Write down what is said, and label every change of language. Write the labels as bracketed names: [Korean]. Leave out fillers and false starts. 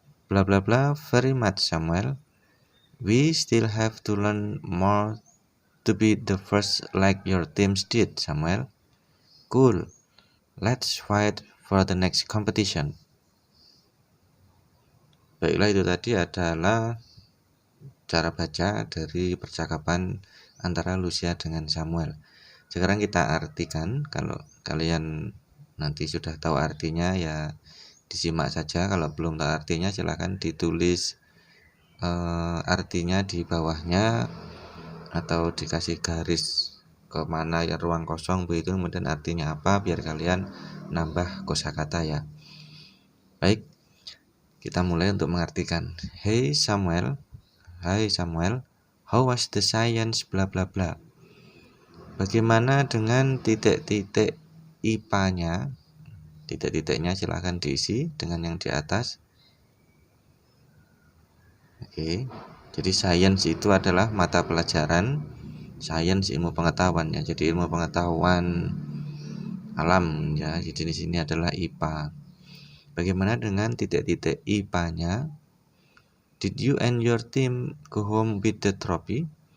[English] Blah blah blah very much, Samuel. We still have to learn more to be the first like your teams did, Samuel. Cool. Let's fight for the next competition. [Indonesian] Baiklah, itu tadi adalah cara baca dari percakapan antara Lucia dengan Samuel. Sekarang kita artikan. Kalau kalian nanti sudah tahu artinya ya disimak saja. Kalau belum tahu artinya silahkan ditulis artinya di bawahnya atau dikasih garis kemana ya ruang kosong begitu, kemudian artinya apa, biar kalian nambah kosakata ya. Baik, kita mulai untuk mengartikan. [English] Hey Samuel, how was the science bla bla bla. [Indonesian] Bagaimana dengan titik-titik IPA-nya? Titik-titiknya silahkan diisi dengan yang di atas. Oke, jadi science itu adalah mata pelajaran, science ilmu pengetahuan ya. Jadi ilmu pengetahuan alam ya. Jadi di sini adalah IPA. Bagaimana dengan titik-titik IPA-nya? [English] Did you and your team go home with the trophy?